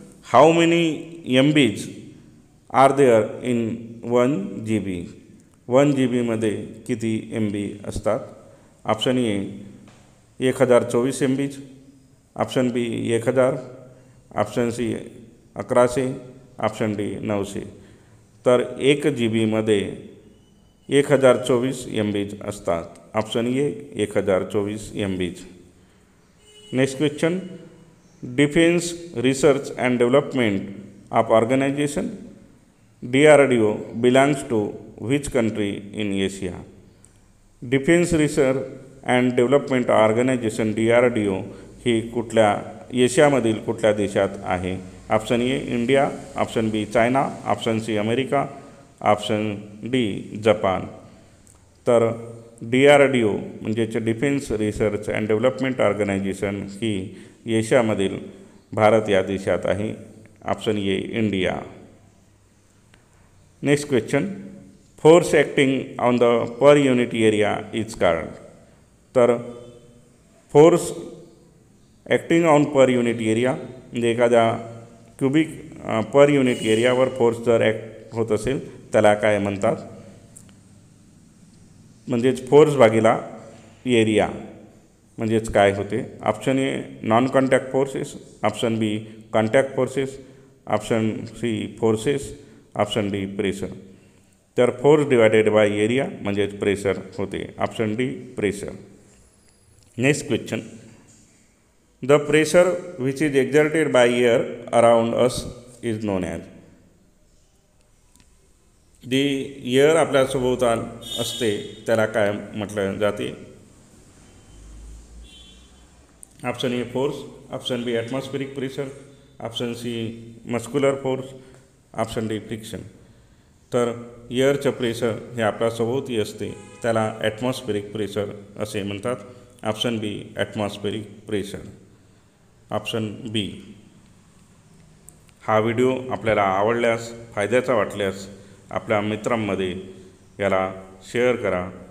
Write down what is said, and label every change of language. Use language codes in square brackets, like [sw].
[en] How many MBs are there in 1 GB? [mr] 1 GB किती MB असतात? [en] Option a 1024 MBs, option b 1000, option c 1100, option d 900. [mr] तर 1 GB 1024 MBs असतात. [en] Option a 1024 MBs. Next question. Defence research and development of organisation DRDO belongs to which country in Asia? [mr] Defence research and development organisation DRDO ही कुठल्या एशियामधील कुठल्या देशात आहे? [en] Option a India, option b China, option c America, option d Japan. [mr] तर DRDO म्हणजेच defence research and development organisation ही एशियामधील भारत या देशात आहे. [en] Option A India. Next question. Force acting on the per unit area is called? [mr] तर [en] force acting on per unit area [mr] म्हणजे एखाद्या cubic per unit एरियावर force जर ॲक्ट होत असेल त्याला काय म्हणतात? म्हणजेच फोर्स भागिला एरिया म्हणजेच काय होते? [en] Option A non contact forces, option B contact forces, option C forces, option D pressure. [mr] तर फोर्स डिवायडेड बाय एरिया म्हणजेच प्रेशर होते. [en] Option D pressure. Next question. The pressure which is exerted by air around us is known as? [mr] जे air आपल्या सभोवताल असते त्याला काय म्हटलं जाते? [en] Option A force, option B atmospheric pressure, option C muscular force, option D friction. [mr] तर एअरचं pressure हे आपल्या सभोवती असते त्याला ॲटमॉस्फेरिक प्रेशर असे म्हणतात. [en] Option B atmospheric pressure. Option B. [mr] हा व्हिडिओ आपल्याला आवडल्यास, फायद्याचा वाटल्यास आपल्या मित्रांमध्ये याला शेअर करा.